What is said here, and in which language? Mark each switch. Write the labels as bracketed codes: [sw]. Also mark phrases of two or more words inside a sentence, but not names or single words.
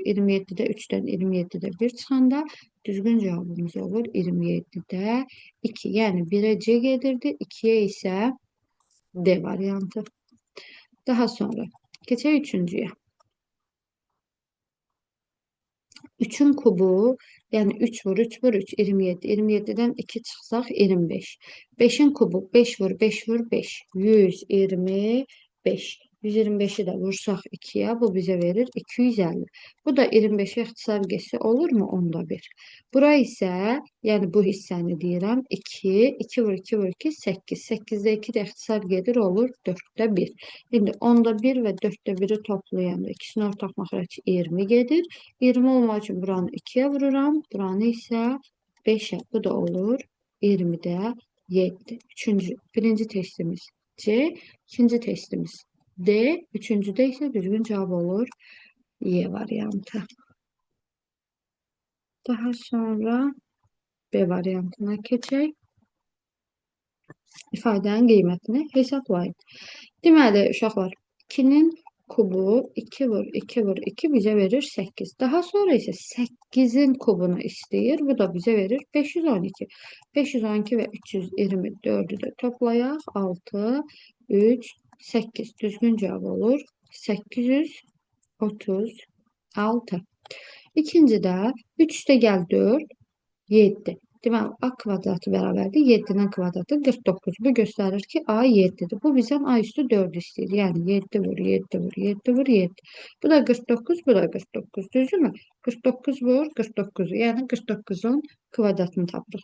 [az] 27'də 3'dən 27'də 1 çıxanda düzgün cavabımız olur 27'də 2. Yəni 1'ə C gedirdi, 2'yə isə D variantı. Daha sonra keçək üçüncüyə. 3'ün kubu, yani 3 vur 3 vur 3, 27. 27'den 2 çıxsaq 25. 5'in kubu 5 vur 5 vur 5, 125. 125'i de vursak 2'ye bu bize verir 250. Bu da 25'e ixtisar geçsə olur mu? Onda 1. Bura ise yani bu hissəni deyirəm 2, 2 vur 2 vur 2, 8. 8'de 2 de ixtisar gedir olur 4'te 1. Şimdi onda 1 ve 4'te 1'i toplayanda ikisini ortak məxrəc 20 gedir. 20 olmaq üçün buranı 2'ye vururam. Buranı isə 5'e. Bu da olur 20'də 7. Birinci testimiz C. İkinci testimiz D. Üçüncüdə isə düzgün cavab olur Y variantı. Daha sonra B variantına keçək. İfadənin qiymətini hesablayın. Deməli, uşaqlar, 2'nin kubu 2 vur 2 vur 2 bize verir 8. Daha sonra ise 8'in kubunu istəyir. Bu da bize verir 512. 512 ve 324'ü de toplayaq. 6, 3, 8. Düzgün cevap olur 836. İkincide 3 de gel 4, 7. Deməli, A kvadratı bərabərdir 7'nin kvadratı 49. Bu göstərir ki, A 7'dir. Bu bizdən A üstü 4 istəyir. Yəni 7 vur, 7 vur, 7 vur, 7. Bu da 49, bu da 49. Düzdürmü? 49 vur, 49. Yəni 49'un kvadratını tapırıq.